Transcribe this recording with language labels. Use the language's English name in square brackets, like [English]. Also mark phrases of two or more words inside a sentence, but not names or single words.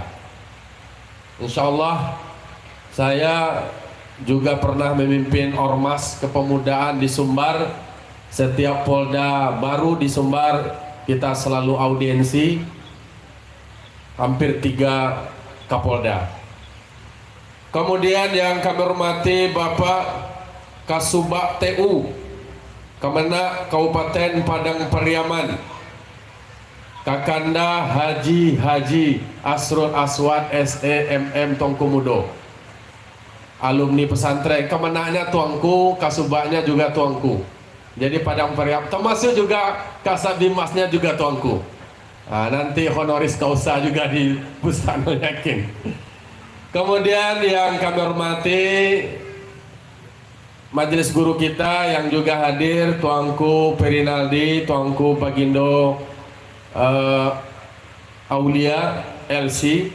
[Indonesian] Insya Allah saya juga pernah memimpin ormas kepemudaan di Sumbar. Setiap Polda baru di Sumbar kita selalu audiensi, hampir 3 Kapolda. Kemudian yang kami hormati Bapak Kasubag TU Kemenak Kabupaten Padang Pariaman, Kakanda Haji Asrul Aswad SEMM Tongkumudo, alumni pesantren. Kemenaknya tuangku, Kasubagnya juga tuangku. Jadi Padang Pariaman, termasuk juga Kasat Bimasnya juga tuangku. Nah, nanti [Latin] honoris causa [Indonesian] juga di Bustanul Yakin. Kemudian yang kami hormati majelis guru kita yang juga hadir, tuangku Perinaldi, tuangku Bagindo Aulia LC.